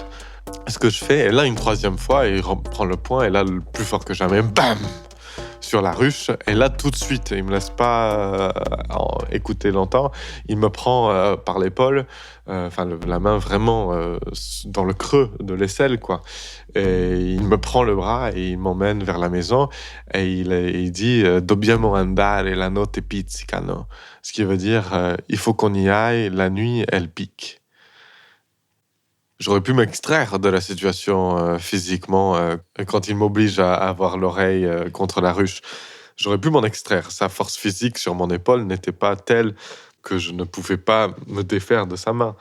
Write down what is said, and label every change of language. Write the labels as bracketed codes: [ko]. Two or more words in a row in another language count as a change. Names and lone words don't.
[fr] Ce que je fais, et là, une troisième fois, il reprend le poing et là, le plus fort que jamais, bam sur la ruche. Et là, tout de suite, il me laisse pas écouter longtemps. Il me prend par l'épaule, la main vraiment dans le creux de l'aisselle, quoi. Et il me prend le bras et il m'emmène vers la maison. Et il dit [it] Dobbiamo andare, la notte pizzicano. [fr] Ce qui veut dire il faut qu'on y aille, la nuit, elle pique. J'aurais pu m'extraire de la situation physiquement quand il m'oblige à avoir l'oreille contre la ruche. J'aurais pu m'en extraire. Sa force physique sur mon épaule n'était pas telle que je ne pouvais pas me défaire de sa main.